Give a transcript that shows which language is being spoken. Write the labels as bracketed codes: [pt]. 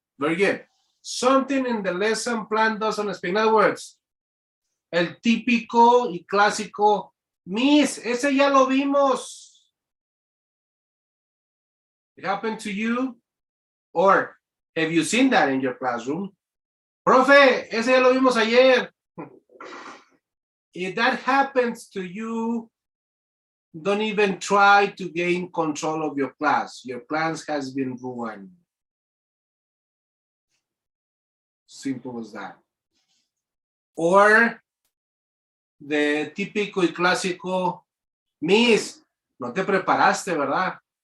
[en] Very good. Something in the lesson plan doesn't speak. In other words, [es] el típico y clásico, Miss, ese ya lo vimos. [en] It happened to you? Or have you seen that in your classroom? [es] Profe, ese ya lo vimos ayer. [en] If that happens to you, don't even try to gain control of your class. Your class has been ruined. Simple as that. Or the [es] típico y clásico, Miss, no te preparaste, ¿verdad?